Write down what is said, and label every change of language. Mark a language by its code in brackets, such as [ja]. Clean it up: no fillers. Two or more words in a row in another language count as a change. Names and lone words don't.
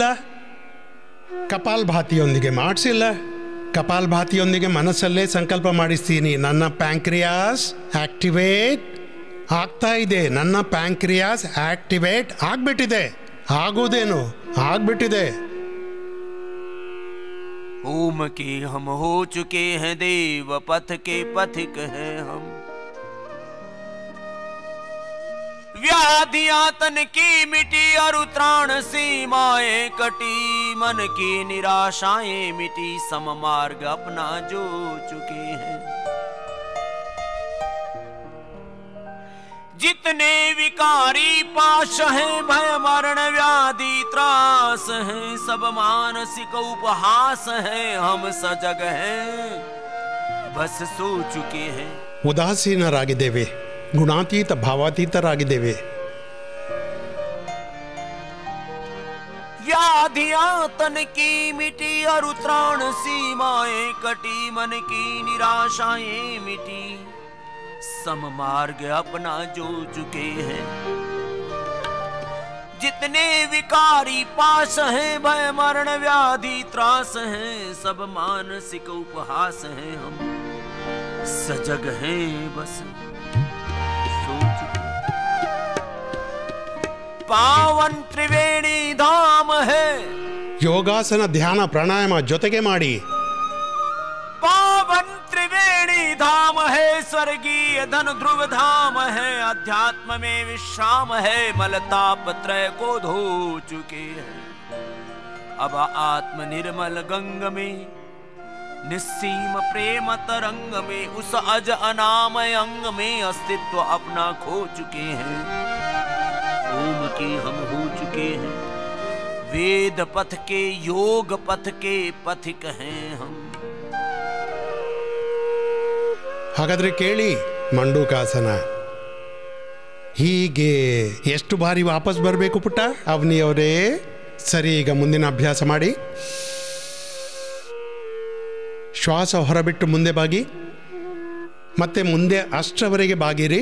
[kn] ಕಪಾಲಭಾತಿಯೊಂದಿಗೆ ಮಾಡಿಸಿಲ್ಲ. ಕಪಾಲಭಾತಿಯೊಂದಿಗೆ ಮನಸ್ಸಲ್ಲೇ ಸಂಕಲ್ಪ ಮಾಡಿಸ್ತೀನಿ, ನನ್ನ [en] pancreas activate [kn] ಆಗ್ತಾ ಇದೆ, ನನ್ನ [en] pancreas activate [kn] ಆಗ್ಬಿಟ್ಟಿದೆ. ಆಗೋದೇನು ಆಗ್ಬಿಟ್ಟಿದೆ. [hi] ओम के हम हो चुके हैं देव, पथ के पथिक हैं हम। व्याधियां तन की मिटी और त्राण सीमाएं कटी, मन की निराशाएं मिटी, सम मार्ग अपना जो चुके हैं। जितने विकारी पाश हैं, भय मरण व्याधि त्रास हैं, सब मानसिक उपहास हैं, हम सजग हैं बस सो चुके हैं। [kn] ಉದಾಸೀನರಾಗಿದ್ದೇವೆ, ಗುಣಾತೀತ ಭಾವಾತೀತರಾಗಿದ್ದೇವೆ. [hi] व्याधियां तन की मिटी और त्राण सीमाएं कटी, मन की निराशाएं मिटी, सम मार्ग अपना जो चुके हैं। जितने विकारी पास हैं, भय मरण व्याधि त्रास हैं, सब मानसिक उपहास हैं, हम सजग हैं बस सो चुके। पावन त्रिवेणी धाम है, [kn] ಯೋಗಾಸನ ಧ್ಯಾನ ಪ್ರಾಣಾಯಾಮ ಜೊತೆಗೆ ಮಾಡಿ. [hi] पावन त्रिवेणी धाम है, स्वर्गीय धन ध्रुव धाम है, अध्यात्म में विश्राम है, मलताप त्रय को धो चुके हैं। अब आत्म निर्मल गंग में, निस्सीम प्रेम तरंग में, उस अज अनामय अंग में अस्तित्व अपना खो चुके हैं। ओम के हम हो चुके हैं, वेद पथ के योग पथ के पथिक हैं हम। [kn] ಹಾಗಾದ್ರೆ ಕೇಳಿ ಮಂಡೂಕಾಸನ. ಹೀಗೆ ಎಷ್ಟು ಬಾರಿ ವಾಪಸ್ ಬರಬೇಕು ಪುಟ್ಟ? ಅವನಿಯವರೇ ಸರಿ, ಈಗ ಮುಂದಿನ ಅಭ್ಯಾಸ ಮಾಡಿ. ಶ್ವಾಸ ಹೊರಬಿಟ್ಟು ಮುಂದೆ ಬಾಗಿ, ಮತ್ತೆ ಮುಂದೆ ಅಷ್ಟರವರೆಗೆ ಬಾಗಿರಿ.